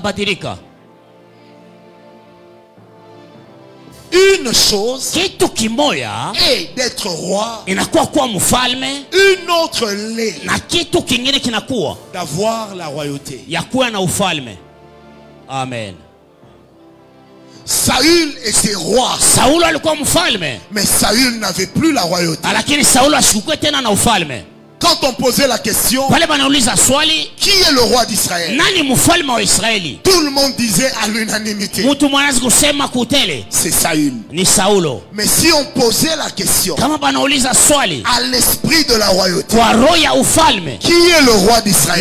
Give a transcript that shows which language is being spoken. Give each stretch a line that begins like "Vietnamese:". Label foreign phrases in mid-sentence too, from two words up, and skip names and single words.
French: Une chose est d'être roi, une autre l'est d'avoir la royauté. Amen. Saül était roi.
Swahili: Saulo alikuwa mfalme.
French: Mais Saül n'avait plus la royauté.
Swahili: Lakini Saulo asikuwa tena na ufalme.
French: Quand on posait la question, qui est le roi d'Israël? Tout le monde disait à l'unanimité, c'est Saül. Mais si on posait la question à l'esprit de la royauté, qui est le roi d'Israël?